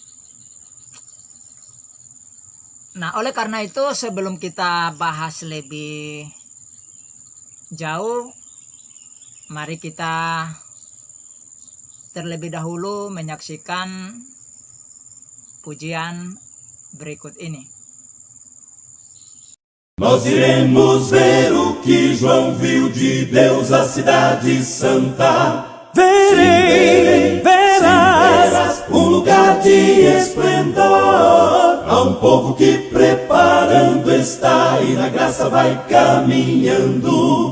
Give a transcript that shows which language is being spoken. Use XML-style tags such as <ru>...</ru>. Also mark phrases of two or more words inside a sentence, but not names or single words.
<id>Nah, oleh karena itu sebelum kita bahas lebih jauh, mari kita terlebih dahulu menyaksikan pujian berikut ini.</id> <pt>Nós iremos ver o que João viu de Deus, a cidade santa. Verás um lugar de esplendor. Há um povo que preparando está e na graça vai caminhando.</pt>